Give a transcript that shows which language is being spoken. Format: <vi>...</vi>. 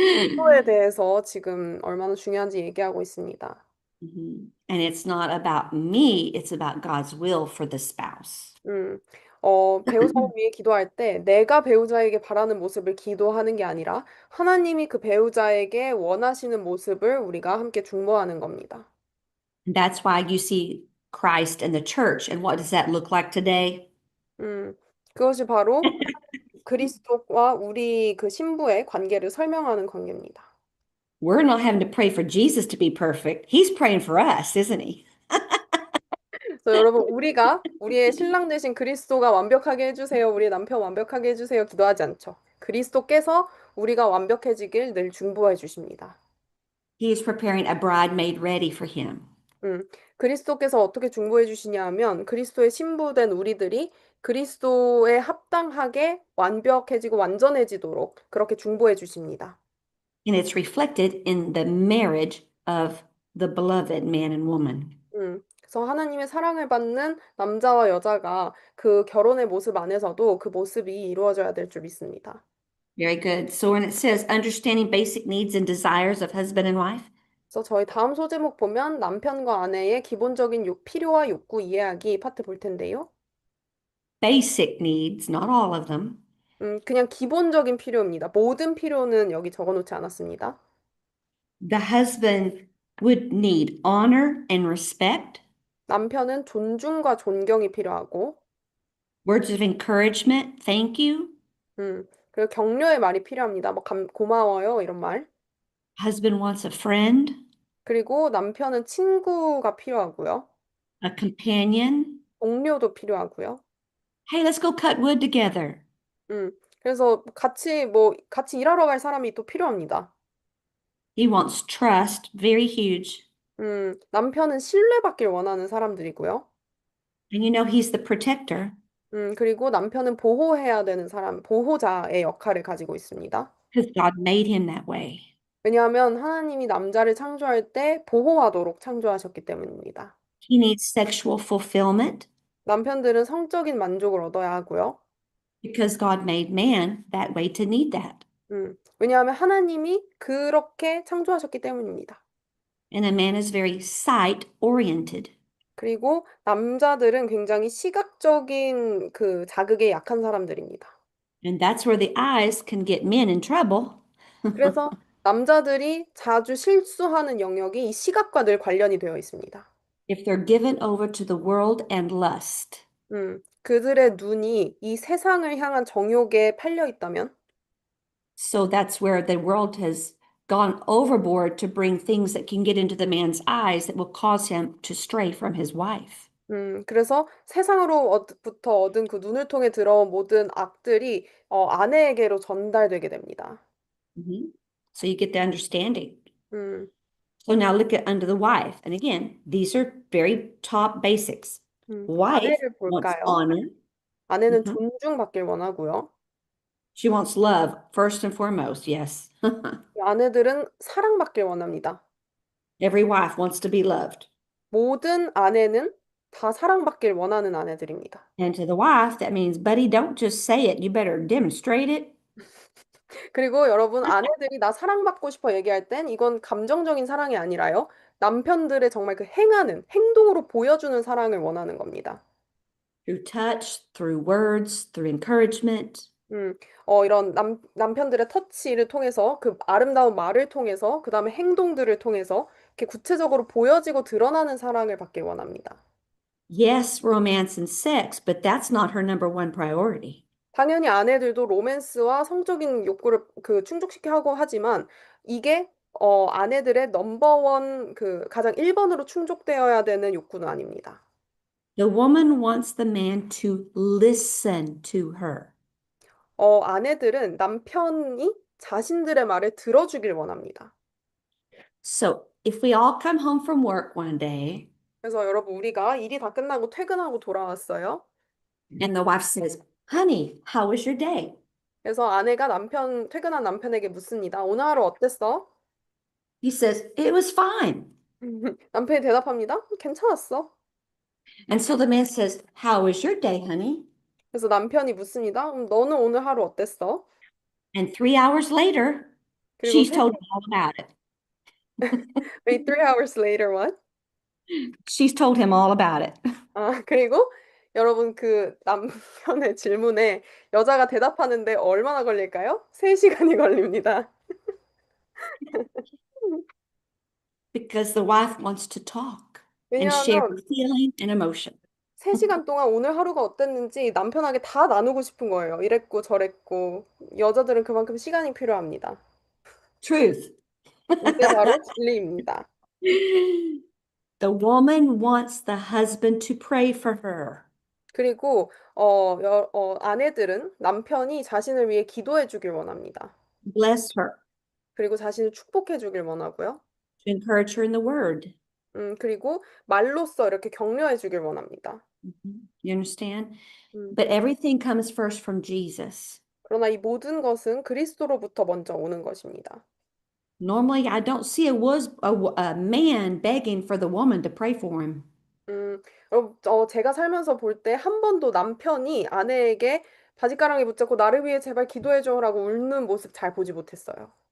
<ko>기도에 대해서 지금 얼마나 중요한지 얘기하고 있습니다.</ko> <en>And it's not about me, it's about God's will for the spouse.</en> <ko>배우자를 위해 기도할 때 내가 배우자에게 바라는 모습을 기도하는 게 아니라 하나님이 그 배우자에게 원하시는 모습을 우리가 함께 중보하는 겁니다.</ko> <en>And that's why you see Christ and the church. And what does that look like today?</en> <ko>그것이 바로 그리스도와 우리 그 신부의 관계를 설명하는 관계입니다.</ko> <en>We're not having to pray for Jesus to be perfect. He's praying for us, isn't he?</en> <ko>그래서 여러분 우리가 우리의 신랑 되신 그리스도가 완벽하게 해주세요. 우리 남편 완벽하게 해주세요. 기도하지 않죠. 그리스도께서 우리가 완벽해지길 늘 중보해 주십니다.</ko> <en>He is preparing a bride made ready for him.</en> <ko>그리스도께서 어떻게 중보해 주시냐 하면 그리스도의 신부된 우리들이 그리스도에 합당하게 완벽해지고 완전해지도록 그렇게 중보해 주십니다.</ko> <en>And it's reflected in the marriage of the beloved man and woman.</en> <ko>그래서 하나님의 사랑을 받는 남자와 여자가 그 결혼의 모습 안에서도 그 모습이 이루어져야 될 줄 믿습니다.</ko> <en>Very good. So when it says understanding basic needs and desires of husband and wife,</en> <ko>그래서 저희 다음 소제목 보면 남편과 아내의 기본적인 필요와 욕구 이해하기 파트 볼 텐데요.</ko> <en>basic needs, not all of them,</en> <ko>그냥 기본적인 필요입니다. 모든 필요는 여기 적어놓지 않았습니다.</ko> <en>the husband would need honor and respect,</en> <ko>남편은 존중과 존경이 필요하고,</ko> <en>words of encouragement, thank you.</en> <ko>그리고 격려의 말이 필요합니다. 뭐 고마워요 이런 말.</ko> <en>Husband wants a friend,</en> <ko>그리고 남편은 친구가 필요하고요.</ko> <en>a companion.</en> <ko>동료도 필요하고요.</ko> <en>Hey, let's go cut wood together.</en> <ko>그래서 같이 일하러 갈 사람이 또 필요합니다.</ko> <en>He wants trust, very huge.</en> <ko>남편은 신뢰받길 원하는 사람들이고요.</ko> <en>And you know, he's the protector</en> <ko>그리고 남편은 보호해야 되는 사람, 보호자의 역할을 가지고 있습니다.</ko> <en>because God made him that way.</en> <ko>왜냐하면 하나님이 남자를 창조할 때 보호하도록 창조하셨기 때문입니다.</ko> <en>He needs sexual fulfillment</en> <ko>남편들은 성적인 만족을 얻어야 하고요.</ko> <en>because God made man that way to need that.</en> <ko>왜냐하면 하나님이 그렇게 창조하셨기 때문입니다.</ko> <en>And a man is very sight oriented.</en> <ko>그리고 남자들은 굉장히 시각적인 그 자극에 약한 사람들입니다.</ko> <en>And that's where the eyes can get men in trouble.</en> <ko>그래서 남자들이 자주 실수하는 영역이 이 시각과 늘 관련이 되어 있습니다.</ko> <en>If they're given over to the world and lust.</en> <ko>그들의 눈이 이 세상을 향한 정욕에 팔려 있다면</ko> <en>So that's where the world has gone overboard to bring things that can get into the man's eyes that will cause him to stray from his wife.</en> <ko>그래서 세상으로부터 얻은 그 눈을 통해 들어온 모든 악들이 아내에게로 전달되게 됩니다.</ko> <en>So you get the understanding. 음, So now look at under the wife. And again, these are very top basics. Wife</en> <ko>아내를</ko> <en>wants</en> <ko>볼까요?</ko> <en>honor.</en> <ko>아내는 Mhm. 존중받길 원하고요.</ko> <en>She wants love, first and foremost, yes.</en> <ko>아내들은 사랑받길 원합니다.</ko> <en>Every wife wants to be loved.</en> <ko>모든 아내는 다 사랑받길 원하는 아내들입니다.</ko> <en>And to the wife, that means, buddy, don't just say it. You better demonstrate it.</en> <ko>그리고 여러분, 아내들이 나 사랑받고 싶어 얘기할 땐 이건 감정적인 사랑이 아니라요. 남편들의 정말 그 행동으로 보여주는 사랑을 원하는 겁니다.</ko> <en>Through touch, through words, through encouragement.</en> <ko>이런 남편들의 터치를 통해서 그 아름다운 말을 통해서 그 다음에 행동들을 통해서 이렇게 구체적으로 보여지고 드러나는 사랑을 받길 원합니다.</ko> <en>Yes, romance and sex, but that's not her number one priority.</en> <ko>당연히 아내들도 로맨스와 성적인 욕구를 충족시켜 하고 하지만 이게 아내들의 넘버원 가장 1번으로 충족되어야 되는 욕구는 아닙니다.</ko> <en>The woman wants the man to listen to her.</en> <ko>아내들은 남편이 자신들의 말을 들어주길 원합니다.</ko> <en>So if we all come home from work one day</en> <ko>그래서 여러분 우리가 일이 다 끝나고 퇴근하고 돌아왔어요.</ko> <en>and the wife says, honey, how was your day?</en> <ko>그래서 아내가 퇴근한 남편에게 묻습니다. 오늘 하루 어땠어?</ko> <en>He says, it was fine.</en> <ko>남편이 대답합니다. 괜찮았어.</ko> <en>And so the man says, how was your day, honey?</en> <ko>그래서 남편이 묻습니다. 너는 오늘 하루 어땠어?</ko> <en>And 3 hours later,</en> <ko>그리고</ko> <en>she's told him all about it. wait, 3 hours later, what? She's told him all about it.</en> <ko>그리고 여러분 그 남편의 질문에 여자가 대답하는데 얼마나 걸릴까요? 3시간이 걸립니다.</ko> <en>Because the wife wants to talk and share her</en> <ko>왜냐하면</ko> <en>feeling and emotion.</en> <ko>3시간 동안 오늘 하루가 어땠는지 남편에게 다 나누고 싶은 거예요. 이랬고 저랬고. 여자들은 그만큼 시간이 필요합니다.</ko> <en>Truth.</en> <ko>이게 바로 진리입니다.</ko> <en>The woman wants the husband to pray for her.</en> <ko>그리고 아내들은 남편이 자신을 위해 기도해 주길 원합니다.</ko> <en>Bless her.</en> <ko>그리고 자신을 축복해 주길 원하고요.</ko> <en>To encourage her in the word.</en> <ko>그리고 말로써 이렇게 격려해 주길 원합니다.</ko> <en>You understand? 음, But everything comes first from Jesus.</en> <ko>그러나 이 모든 것은 그리스도로부터 먼저 오는 것입니다.</ko> <en>Normally, I don't see a man begging for the woman to pray for him.</en> <ko>제가 살면서 볼 때 한 번도 남편이 아내에게 바짓가랑이 붙잡고 나를 위해 제발 기도해 줘라고 울는 모습 잘 보지 못했어요.</ko>